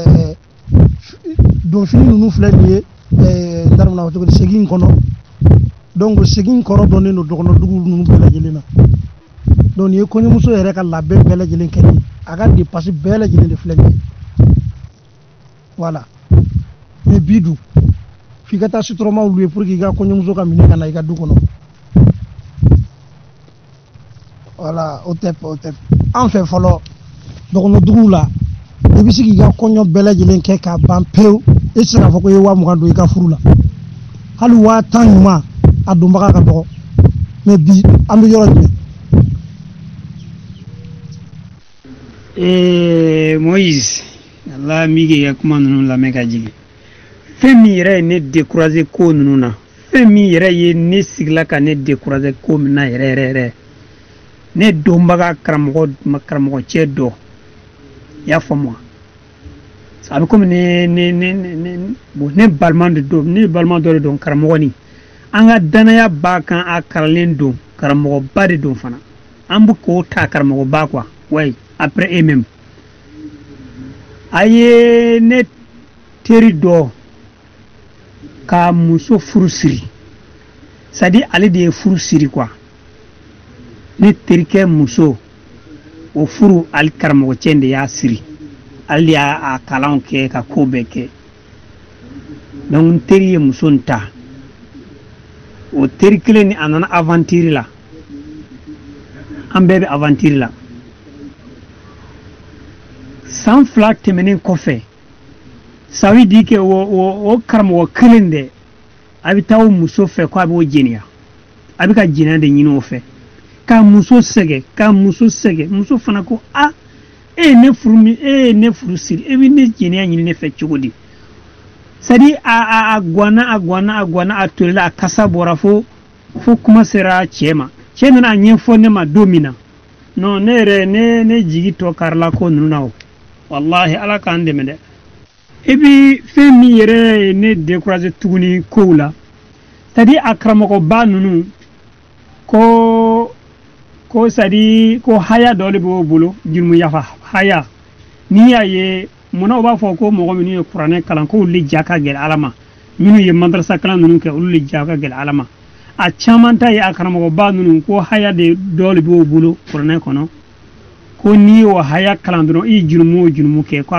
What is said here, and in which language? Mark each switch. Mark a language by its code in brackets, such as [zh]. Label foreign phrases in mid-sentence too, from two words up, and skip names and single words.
[bm] donfini ninnu filɛ nin ye n t'a dɔn cogo di segin kɔnɔ donc segin kɔrɔ dɔnnen don dɔgɔnɔdugu ninnu bɛɛ lajɛlen na donc nin ye kɔɲɔmuso yɛrɛ ka labɛn bɛɛ lajɛlen kɛ nin a ka dépense bɛɛ lajɛlen de filɛ nin ye [fr] voilà mais [bm] bi dun f'i ka taa suturama louer [fr] pour que [bm] i ka kɔɲɔmuso ka minɛ ka na i ka du kɔnɔ voilà o tɛ an fɛ fɔlɔ dɔgɔnɔduguw la i bɛ se k'i ka kɔɲɔ bɛɛ lajɛlen kɛ k'a ban pewu i tɛ se k'a fɔ ko i ye 20,000 don i ka furu la hali 10,000 ɲuman a donbaga ka dɔgɔ mais bi an bɛ yɔrɔ jumɛn. Moïse Allah migi ya kuma ninnu lamɛn ka jigin fɛn min yɛrɛ ye ne décourager ko ninnu na fɛn min yɛrɛ ye ne sigila ka ne décourager ko min na yɛrɛ ne donbaga karamɔgɔ cɛ dɔ y'a faamu a bɛ komi ne balima dɔ de don karamɔgɔ ni an ka danaya b'a kan a karalen don karamɔgɔba de don fana an bɛ k'o ta karamɔgɔba [fr] quoi ouais après eux même [bm] a ye ne teri dɔ ka muso furu siri [fr] c'est à dire [bm] ale de ye furu siri quoi ne terikɛ muso o furu ali karamɔgɔ cɛ de y'a siri ale de y'a kalanw kɛ ka ko bɛɛ kɛ donc n teri ye muso in ta o teri kelen ni a nana aventure la an bɛɛ bɛ aventure la san 2 tɛmɛnen kɔfɛ [fr] ça veut dire que [bm] o karamɔgɔ kelen dɛ a bɛ taa o muso fɛ ko a b'o jɛniya a bɛ ka jɛniya de ɲini o fɛ ka muso sɛgɛ muso fana ko e ye ne furu siri e bɛ ne jɛniya ɲini ne fɛ cogo di [fr] c'est à dire [bm] a guanna a tolila a kasa bɔra fo kuma sera cɛ ma cɛ nana a ɲɛfɔ ne ma don min na non ne yɛrɛ ne jigi tɔ karila ko ninnu na o wallahi ala k'an dɛmɛ dɛ [fr] et puis [bm] fɛn min yɛrɛ ye ne décourager tuguni kow la [fr] c'est à dire [bm] a karamɔgɔba ninnu ko [fr] c'est à dire [bm] ko haya dɔ de b'o bolo jurumu yafa haya n'i y'a ye munna u b'a fɔ ko mɔgɔ minnu ye kuranɛ kalan ko olu de ja ka gɛlɛn ala ma minnu ye madrasa kalan ninnu kɛ olu de ja ka gɛlɛn ala ma a caman ta ye a karamɔgɔba ninnu ko haya de dɔ de b'o bolo kuranɛ kɔnɔ ko n'i y'o haya kalan dɔrɔn i jurumu o jurumu kɛ ko a